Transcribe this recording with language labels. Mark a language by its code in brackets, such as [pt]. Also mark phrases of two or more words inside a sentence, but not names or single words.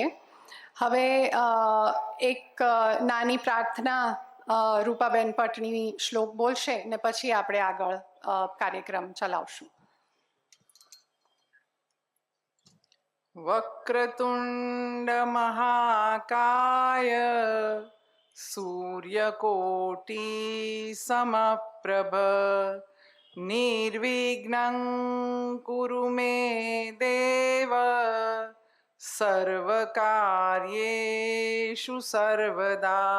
[gu] હવે એક નાની પ્રાર્થના રૂપાબેન પટની શ્લોક બોલશે ને પછી આપણે આગળ કાર્યક્રમ ચલાવશું. [sa] વક્રતુંડ મહાકાય सूर्यकोटि समप्रभ निर्विघ्नं कुरु मे देव सर्वकार्येषु सर्वदा.